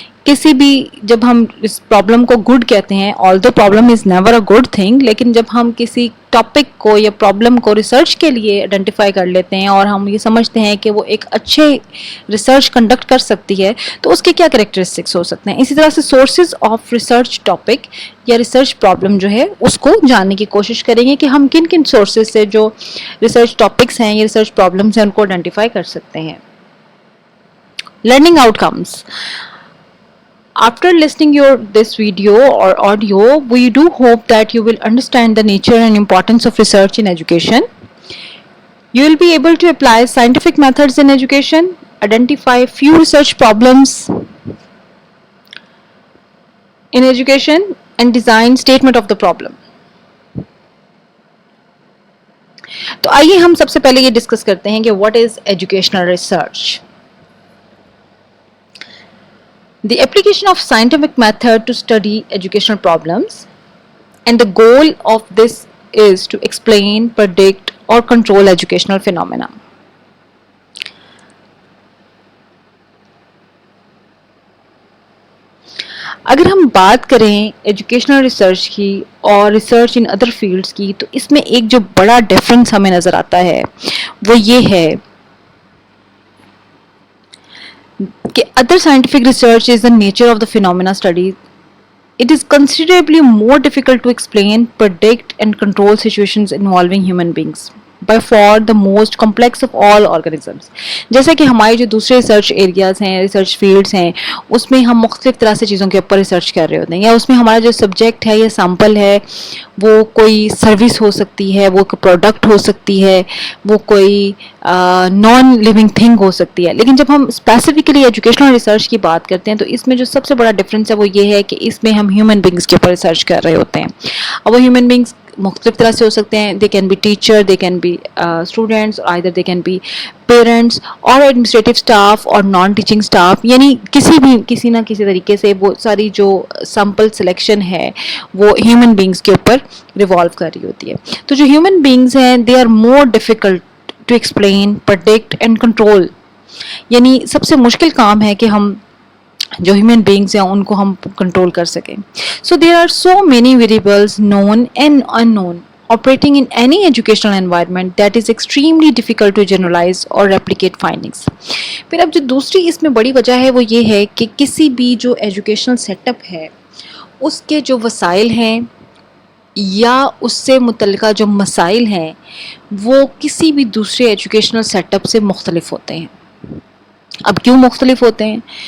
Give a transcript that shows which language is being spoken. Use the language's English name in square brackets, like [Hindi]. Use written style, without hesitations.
[Hindi] किसी भी जब हम इस प्रॉब्लम को गुड कहते हैं, [English] although problem is never a good thing, [Hindi] लेकिन जब हम किसी टॉपिक को या प्रॉब्लम को रिसर्च के लिए आइडेंटिफाई कर लेते हैं और हम ये समझते हैं कि वो एक अच्छे रिसर्च कंडक्ट कर सकती है, तो उसके क्या कैरेक्टरिस्टिक्स हो सकते हैं। इसी तरह से सोर्सेज ऑफ रिसर्च टॉपिक या रिसर्च प्रॉब्लम जो है उसको जानने की कोशिश करेंगे कि हम किन किन सोर्सेज से जो रिसर्च टॉपिक्स हैं या रिसर्च प्रॉब्लम्स हैं उनको आइडेंटिफाई कर सकते हैं। [English] Learning outcomes. After listening this video or audio, we do hope that you will understand the nature and importance of research in education. You will be able to apply scientific methods in education, identify few research problems in education, and design statement of the problem. [Hindi] तो आइए हम सबसे पहले ये discuss करते हैं कि [English] what is educational research. The application of scientific method to study educational problems, and the goal of this is to explain, predict or control educational phenomena. [Hindi] अगर हम बात करें एजुकेशनल रिसर्च की और रिसर्च इन अदर फील्ड्स की, तो इसमें एक जो बड़ा डिफरेंस हमें नज़र आता है वो ये है कि [English] other scientific research is the nature of the phenomena studied. It is considerably more difficult to explain, predict and control situations involving human beings. By far the most complex of all organisms. [Hindi] जैसे कि हमारे जो दूसरे research areas हैं, research fields हैं, उसमें हम मुख्तलिफ तरह से चीज़ों के ऊपर रिसर्च कर रहे होते हैं, या उसमें हमारा जो सब्जेक्ट है या सैम्पल है वो कोई सर्विस हो सकती है, वो कोई प्रोडक्ट हो सकती है, वो कोई नॉन लिविंग थिंग हो सकती है। लेकिन जब हम स्पेसिफिकली एजुकेशनल रिसर्च की बात करते हैं तो इसमें जो सबसे बड़ा डिफरेंस है वो ये है कि इसमें हम ह्यूमन बींग्स के ऊपर रिसर्च कर रहे होते हैं। अब वो ह्यूमन बींग्स मुख्तलिफ तरह से हो सकते हैं। [English] they can be teacher, they can be students, either they can be parents और administrative staff और non teaching staff, [Hindi] यानी किसी ना किसी तरीके से वो सारी जो सैम्पल सिलेक्शन है वो ह्यूमन बींग्स के ऊपर रिवॉल्व कर रही होती है। तो जो ह्यूमन बींग्स हैं [English] they are more difficult to explain, predict and control, [Hindi] यानी सबसे मुश्किल काम है कि हम जो ह्यूमन बींग्स हैं उनको हम कंट्रोल कर सकें। [English] So there are so many variables known and unknown operating in any educational environment that is extremely difficult to generalize or replicate findings. [Hindi] फिर अब जो दूसरी इसमें बड़ी वजह है वो ये है कि किसी भी जो एजुकेशनल सेटअप है उसके जो वसाइल हैं या उससे मुतल्लिका जो मसाइल हैं वो किसी भी दूसरे एजुकेशनल सेटअप से मुख्तलिफ होते हैं। अब क्यों मुख्तलिफ होते हैं?